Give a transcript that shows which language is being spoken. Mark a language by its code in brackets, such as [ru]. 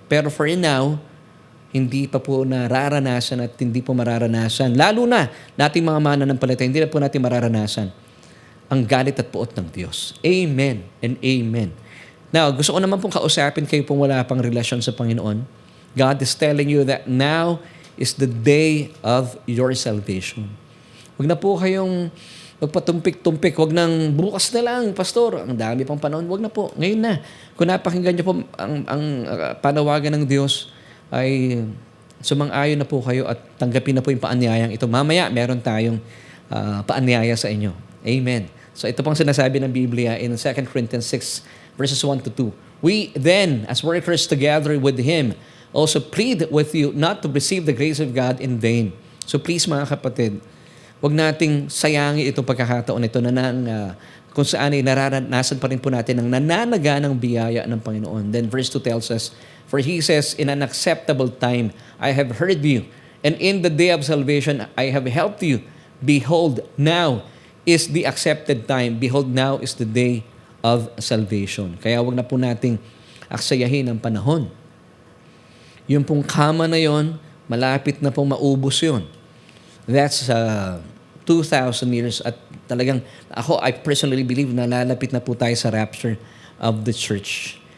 [tl] Pero [en] for now, [tl] hindi pa po nararanasan at hindi po mararanasan. Lalo na nating mga mananampalataya, hindi na po natin mararanasan ang galit at puot ng Diyos. Amen and amen. Now, gusto ko naman pong kausapin kayo pong wala pang relasyon sa Panginoon. [en] God is telling you that now is the day of your salvation. [tl] Huwag na po kayong magpatumpik-tumpik. Huwag nang bukas na lang, pastor. Ang dami pang panahon. Huwag na po. Ngayon na. Kung napakinggan niyo po ang panawagan ng Diyos, ay sumang-ayon na po kayo at tanggapin na po yung paanyayang ito. Mamaya, meron tayong paanyaya sa inyo. Amen. So ito pang sinasabi ng Biblia in 2 Corinthians 6 verses 1 to 2. [en] We then, as workers together with Him, also plead with you not to receive the grace of God in vain. [tl] So please mga kapatid, huwag nating sayangin itong pagkakataon ito na kung saan ay nararanasan pa rin po natin ang nananaga ng biyaya ng Panginoon. [en] Then verse 2 tells us, for He says, in an acceptable time I have heard you, and in the day of salvation I have helped you. Behold, now is the accepted time. Behold, now is the day of salvation. [tl] Kaya huwag na po nating aksayahin ang panahon. Yung pong kama na yon, malapit na pong maubos yon. [en] That's 2,000 years [tl] at Talagang ako, [en] I personally believe [tl] na lalapit na po tayo sa [en] rapture of the church.